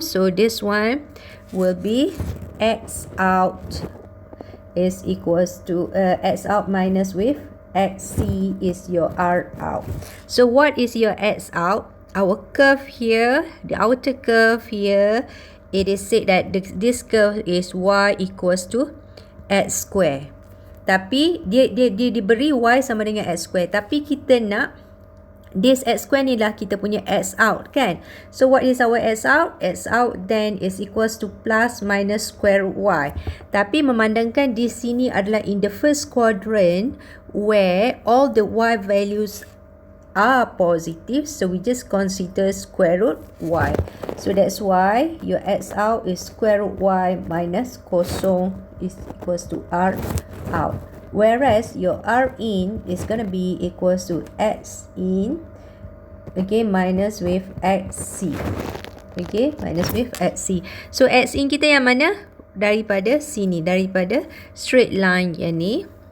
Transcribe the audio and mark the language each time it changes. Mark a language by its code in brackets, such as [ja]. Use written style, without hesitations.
[en] So this one will be x out is equals to x out minus with xc is your r out. So what is your x out? Our curve here, the outer curve here, it is said that this curve is y equals to x square. [ms] Tapi dia diberi y sama dengan x square. Tapi kita nak [en] this x square [ms] ni lah kita punya x out kan. [en] So what is our x out? X out then is equals to plus minus square y. [ms] Tapi memandangkan di sini adalah [en] in the first quadrant where all the y values are positive, so we just consider square root y. So that's why your x out is square root y minus kosong is equals to r out. Whereas your r in is going to be equals to x in, okay, minus with xc. Okay, minus with xc. So x in [ms] kita yang mana? Daripada sini, daripada straight line yang ni.